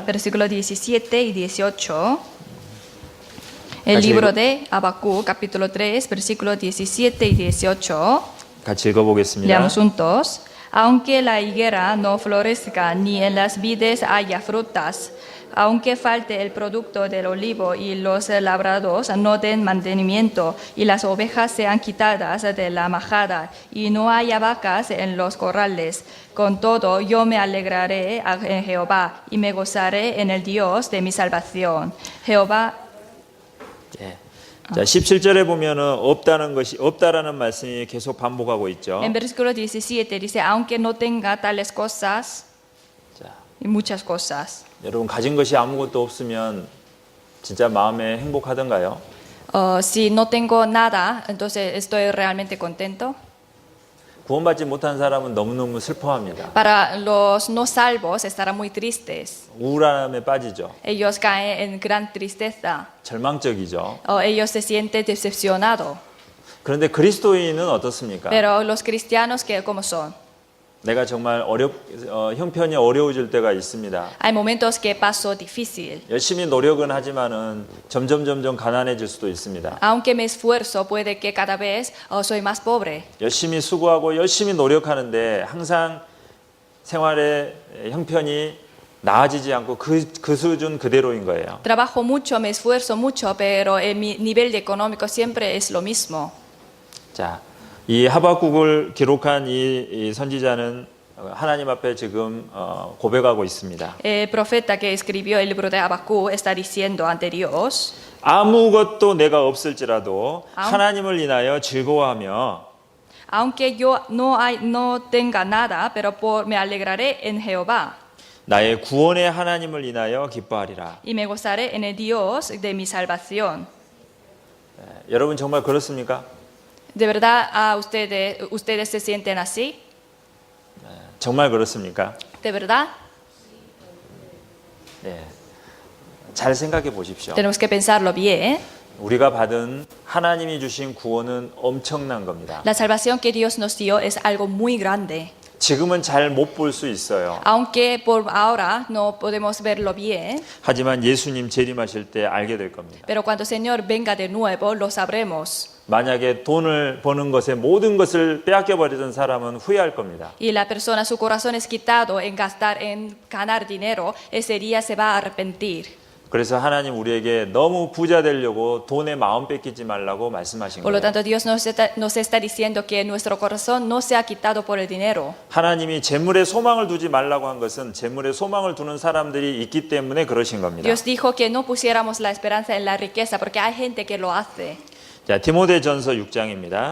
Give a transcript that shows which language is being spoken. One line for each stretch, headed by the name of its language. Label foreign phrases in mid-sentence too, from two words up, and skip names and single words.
Spanish: versículos 17 y 18. El libro de Habacuc, capítulo 3, versículos 17 y 18.
Korean: 같이 읽어보겠습니다.
Spanish: Leamos juntos. Aunque la higuera no florezca, ni en las vides haya frutas, aunque falte el producto del olivo y los labrados no den mantenimiento, y las ovejas sean quitadas de la majada, y no haya vacas en los corrales, con todo yo me alegraré en Jehová, y me gozaré en el Dios de mi salvación. Jehová.
Korean: 자, 17절에 보면은 없다라는 말씀이 계속 반복하고 있죠.
Spanish: En versículo 17 dice, aunque no tenga tales cosas,
Korean: 자,
Spanish: y muchas cosas.
Korean: 여러분 가진 것이 아무것도 없으면 진짜 마음에 행복하던가요?
Spanish: Si no tengo nada, entonces estoy realmente contento.
Korean: 구원받지 못한 사람은 너무너무 슬퍼합니다.
Spanish: Para los no salvos estarán muy tristes.
Korean: 우울함에 빠지죠.
Spanish: Ellos caen en gran tristeza.
Korean: 절망적이죠.
Spanish: Ellos se sienten decepcionados.
Korean: 그런데 그리스도인은 어떻습니까?
Spanish: Pero los cristianos, ¿cómo son?
Korean: 내가 정말 형편이 어려워질 때가 있습니다.
Spanish: Hay momentos que paso difícil.
Korean: 열심히 노력은 하지만은 점점 가난해질 수도 있습니다.
Spanish: Aunque me esfuerzo, puede que cada vez soy más pobre.
Korean: 열심히 수고하고 열심히 노력하는데 항상 생활의 형편이 나아지지 않고 그 수준 그대로인 거예요.
Spanish: Trabajo mucho, me esfuerzo mucho, pero mi nivel económico siempre es lo mismo.
Korean: 자, 이 하박국을 기록한 이 선지자는 하나님 앞에 지금 고백하고 있습니다.
Spanish: El profeta que escribió el libro de Habacuc está diciendo ante Dios,
Korean: 아무것도 내가 없을지라도 아무- 하나님을 인하여 즐거워하며
Spanish: aunque yo no tenga nada, pero me alegraré en Jehová
Korean: 나의 구원의 하나님을 인하여 기뻐하리라.
Spanish: y me gozaré en el Dios de mi salvación.
Korean: 여러분 정말 그렇습니까?
Spanish: ¿De verdad ustedes se sienten así?
Korean: 정말 그렇습니까?
Spanish: ¿De verdad?
Korean: 네. 잘 생각해 보십시오.
Spanish: Tenemos que pensarlo bien.
Korean: 우리가 받은 하나님이 주신 구원은 엄청난 겁니다.
Spanish: La salvación que Dios nos dio es algo muy grande.
Korean: 지금은 잘 못 볼 수 있어요.
Spanish: Aunque por ahora no podemos verlo bien,
Korean: 하지만 예수님 재림하실 때 알게 될 겁니다.
Spanish: pero cuando el Señor venga de nuevo lo sabremos.
Korean: 만약에 돈을 버는 것에 모든 것을 빼앗겨 버리던 사람은 후회할 겁니다.
Spanish: Y la persona, su corazón es quitado en ganar dinero, ese día se va a arrepentir.
Korean: 그래서 하나님 우리에게 너무 부자 되려고 돈에 마음 뺏기지 말라고 말씀하신
Spanish: Por lo
Korean: 거예요.
Spanish: tanto, Dios nos está diciendo que nuestro corazón no sea quitado por el dinero.
Korean: 하나님이 재물에 소망을 두지 말라고 한 것은 재물에 소망을 두는 사람들이 있기 때문에 그러신 겁니다.
Spanish: Dios dijo que no pusiéramos la esperanza en la riqueza porque hay gente que lo hace.
Korean: 자, 디모데전서 6장입니다.